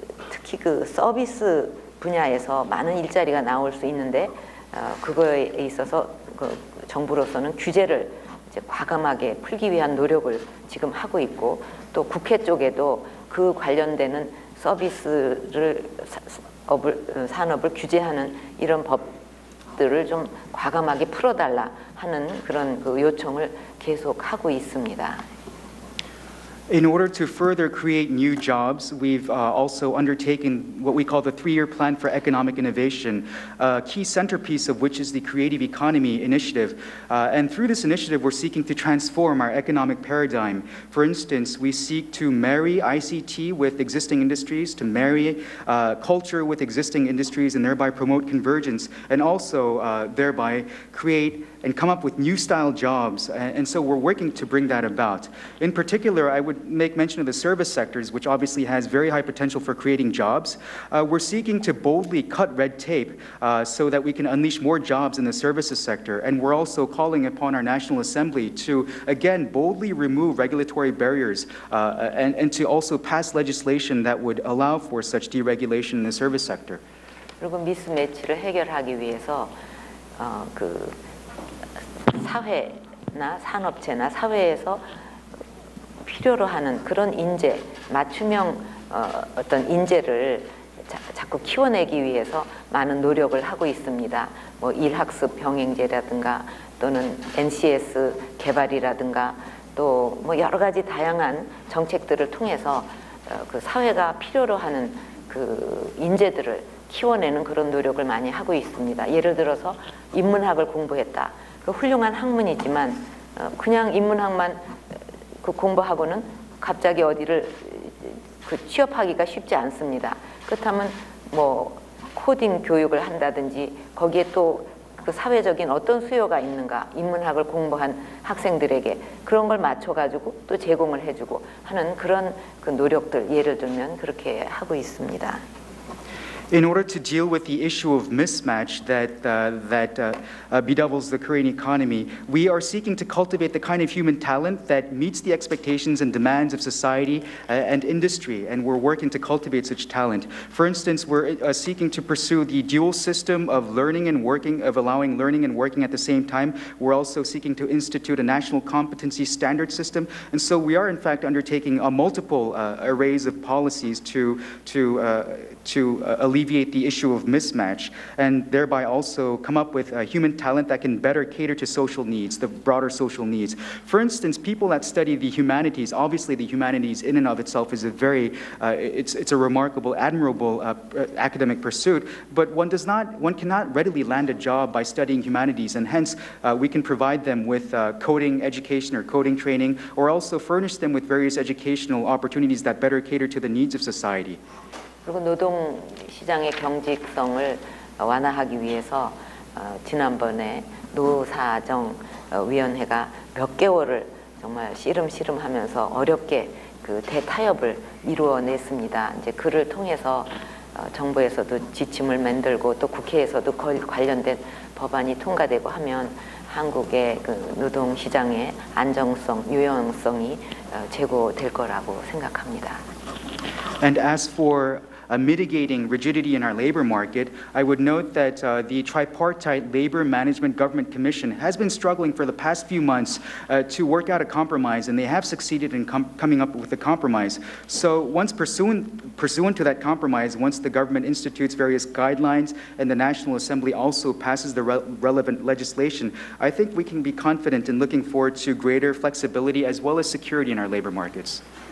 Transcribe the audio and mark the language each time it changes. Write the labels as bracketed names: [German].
[Korean] 특히 그 서비스 분야에서 많은 일자리가 나올 수 있는데 그거에 있어서 정부로서는 규제를 이제 과감하게 풀기 위한 노력을 지금 하고 있고 또 국회 쪽에도 그 관련되는 산업을 규제하는 이런 법들을 좀 과감하게 풀어달라 하는 그런 그 요청을 계속 하고 있습니다. [English] In order to further create new jobs, we've also undertaken what we call the 3-year plan for economic innovation, a key centerpiece of which is the Creative Economy Initiative. And through this initiative, we're seeking to transform our economic paradigm. For instance, we seek to marry ICT with existing industries, to marry culture with existing industries, and thereby promote convergence, and also thereby create and come up with new style jobs. And so we're working to bring that about. In particular, I would make mention of the service sectors, which obviously has very high potential for creating jobs. We're seeking to boldly cut red tape so that we can unleash more jobs in the services sector. And we're also calling upon our National Assembly to, again, boldly remove regulatory barriers and to also pass legislation that would allow for such deregulation in the service sector. [Korean] 그리고 미스매치를 해결하기 위해서 그 사회나 산업체나 사회에서 필요로 하는 그런 인재, 맞춤형 어떤 인재를 자꾸 키워내기 위해서 많은 노력을 하고 있습니다. 뭐 일학습 병행제라든가 또는 NCS 개발이라든가 또 뭐 여러 가지 다양한 정책들을 통해서 그 사회가 필요로 하는 그 인재들을 키워내는 그런 노력을 많이 하고 있습니다. 예를 들어서 인문학을 공부했다. 그 훌륭한 학문이지만 그냥 인문학만 그 공부하고는 갑자기 어디를 그 취업하기가 쉽지 않습니다. 그렇다면 뭐 코딩 교육을 한다든지 거기에 또 그 사회적인 어떤 수요가 있는가 인문학을 공부한 학생들에게 그런 걸 맞춰가지고 또 제공을 해주고 하는 그런 그 노력들 예를 들면 그렇게 하고 있습니다. [English] In order to deal with the issue of mismatch that bedevils the Korean economy, we are seeking to cultivate the kind of human talent that meets the expectations and demands of society and industry, and we're working to cultivate such talent. For instance, we're seeking to pursue the dual system of learning and working, of allowing learning and working at the same time. We're also seeking to institute a national competency standard system, and so we are in fact undertaking multiple arrays of policies to alleviate the issue of mismatch and thereby also come up with human talent that can better cater to social needs, the broader social needs. For instance, people that study the humanities, obviously the humanities in and of itself is a very, it's a remarkable, admirable academic pursuit, but one cannot readily land a job by studying humanities, and hence we can provide them with coding education or coding training, or also furnish them with various educational opportunities that better cater to the needs of society. [Korean] 그리고 노동 시장의 경직성을 완화하기 위해서 지난번에 노사정위원회가 몇 개월을 정말 씨름하면서 어렵게 그 대타협을 이루어냈습니다. 이제 그를 통해서 정부에서도 지침을 만들고 또 국회에서도 관련된 법안이 통과되고 하면 한국의 그 노동 시장의 안정성, 유연성이 제고될 거라고 생각합니다. [English] And as for mitigating rigidity in our labor market, I would note that the tripartite Labor Management Government Commission has been struggling for the past few months to work out a compromise, and they have succeeded in coming up with a compromise. So once pursuant to that compromise, once the government institutes various guidelines and the National Assembly also passes the relevant legislation, I think we can be confident in looking forward to greater flexibility as well as security in our labor markets.